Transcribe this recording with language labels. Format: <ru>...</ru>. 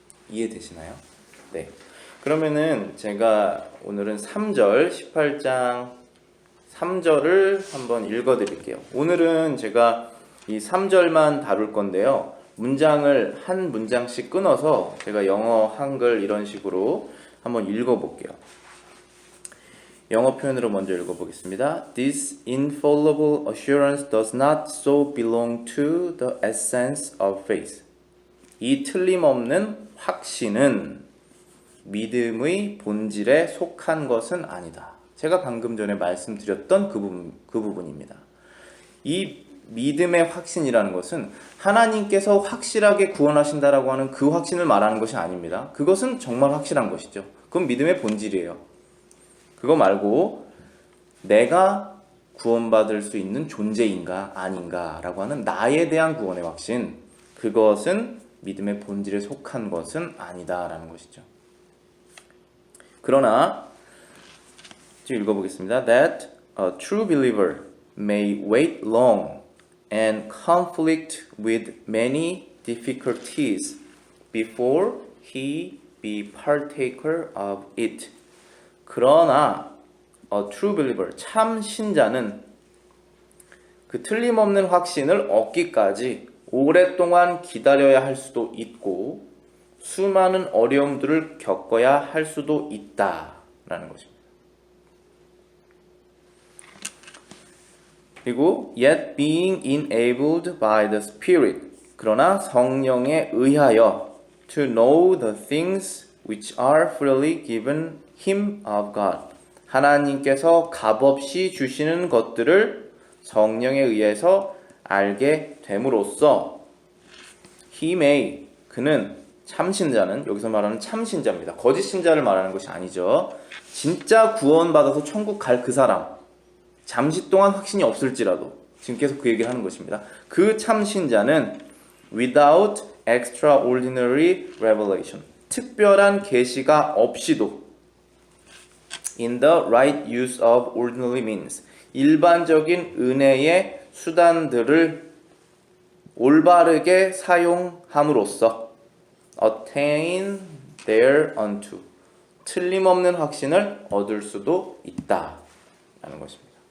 <ko>이해되시나요? 네. 그러면은 제가 오늘은 3절, 18장 3절을 한번 읽어드릴게요. 오늘은 제가 이 3절만 다룰 건데요. 문장을 한 문장씩 끊어서 제가 영어, 한글 이런 식으로 한번 읽어볼게요. 영어 표현으로 먼저 읽어보겠습니다.</ko> <en>This infallible assurance does not so belong to the essence of faith.</en> <ko>이 틀림없는 확신은 믿음의 본질에 속한 것은 아니다. 제가 방금 전에 말씀드렸던 그 부분입니다. 이 믿음의 확신이라는 것은 하나님께서 확실하게 구원하신다라고 하는 그 확신을 말하는 것이 아닙니다. 그것은 정말 확실한 것이죠. 그건 믿음의 본질이에요. 그거 말고 내가 구원받을 수 있는 존재인가 아닌가 라고 하는 나에 대한 구원의 확신, 그것은 믿음의 본질에 속한 것은 아니다 라는 것이죠. 그러나 지금 읽어보겠습니다.</ko> <en>That a true believer may wait long and conflict with many difficulties before he be partaker of it.</en> <ko>그러나</ko> <en>a true believer,</en> <ko>참 신자는 그 틀림없는 확신을 얻기까지 오랫동안 기다려야 할 수도 있고 수많은 어려움들을 겪어야 할 수도 있다라는 것입니다. 그리고</ko> <en>yet being enabled by the Spirit,</en> <ko>그러나 성령에 의하여</ko> <en>to know the things which are freely given him of God,</en> <ko>하나님께서 값없이 주시는 것들을 성령에 의해서 알게 됨으로써</ko> <en>he may,</en> <ko>그는 참신자는, 여기서 말하는 참신자입니다. 거짓 신자를 말하는 것이 아니죠. 진짜 구원받아서 천국 갈 그 사람, 잠시 동안 확신이 없을지라도 지금 계속 그 얘기를 하는 것입니다. 그 참신자는</ko> <en>without extraordinary revelation,</en> <ko>특별한 계시가 없이도</ko> <en>in the right use of ordinary means,</en> <ko>일반적인 은혜의 수단들을 올바르게 사용함으로써</ko> <en>attain thereunto,</en> <ko>틀림없는 확신을 얻을 수도 있다라는 것입니다.</ko>